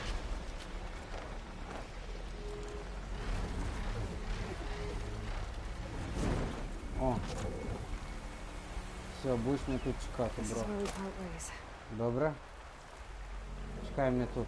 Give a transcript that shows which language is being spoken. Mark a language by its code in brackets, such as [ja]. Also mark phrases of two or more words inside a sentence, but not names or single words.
[uk] О! Все, будеш мене тут чекати, [en] This is [uk] бро. [en] where we part ways. [uk] Добре? Чекай мене тут.